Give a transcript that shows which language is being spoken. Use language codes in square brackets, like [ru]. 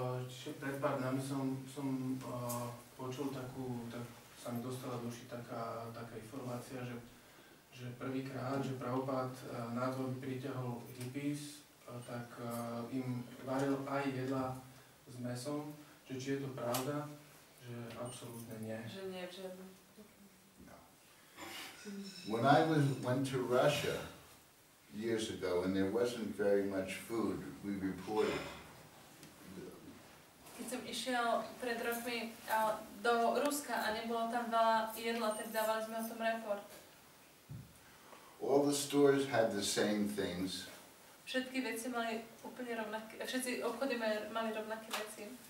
[sk] Čiže pred pár dňami som počul tak sa mi dostala do uši taká informácia, že prvýkrát, že Prabhupada na dvor priťahol hippies, tak im varil aj jedla s mesom, že či je to pravda, že absolútne nie. Že nie, že... [en] No. When I went to Russia years ago and there wasn't very much food, we reported. [sk] Keď som išiel pred rokmi do Ruska a nebolo tam veľa jedla, tak dávali sme o tom report. [en] All the stores had the same things. [sk] Všetky veci mali úplne rovnaké, všetci obchody mali rovnaké veci.